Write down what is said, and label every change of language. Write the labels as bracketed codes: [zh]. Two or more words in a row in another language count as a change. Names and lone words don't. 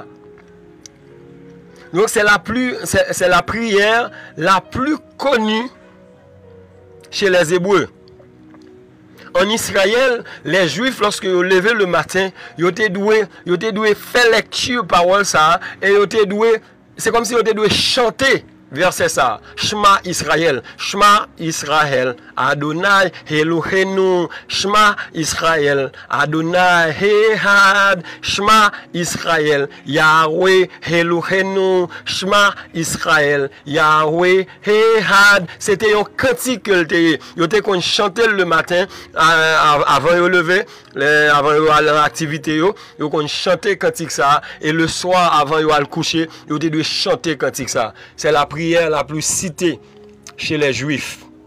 [fr] Donc c'est la prière la plus connue chez les Hébreux. En Israël, les Juifs, lorsque ils levaient le matin, ils étaient doués faire lecture parole ça et ils étaient doués, c'est comme si ils étaient doués chanter. Verset ça, [he] שמע ישראל, אדוני אלוהינו, שמע ישראל, אדוני אחד, שמע ישראל, יהוה אלוהינו, שמע ישראל, יהוה אחד. [fr] C'était un cantique que ils étaient qu'on chantait le matin avant de lever, avant de aller à l'activité, ils qu'on chantait cantique ça et le soir avant de aller coucher, ils étaient de chanter cantique ça. C'est la prière la plus citée chez les Juifs.